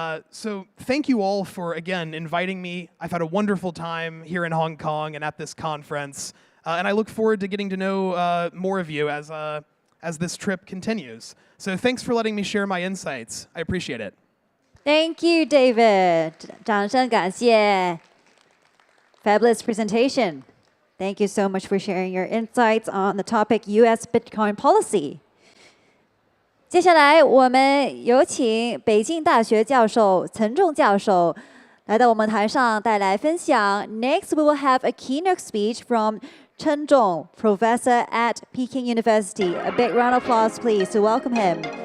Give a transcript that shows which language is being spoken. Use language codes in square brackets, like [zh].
[en] So thank you all for, again, inviting me. I've had a wonderful time here in Hong Kong and at this conference, and I look forward to getting to know more of you as this trip continues. So thanks for letting me share my insights. I appreciate it. Thank you, David. [zh] 掌声感谢 [en] Fabulous presentation. Thank you so much for sharing your insights on the topic U.S. Bitcoin policy. [zh] 接下来，我们有请北京大学教授陈仲教授来到我们台上带来分享。 [en] Next, we will have a keynote speech from Chen Zhong, professor at Peking University. A big round of applause, please, to welcome him.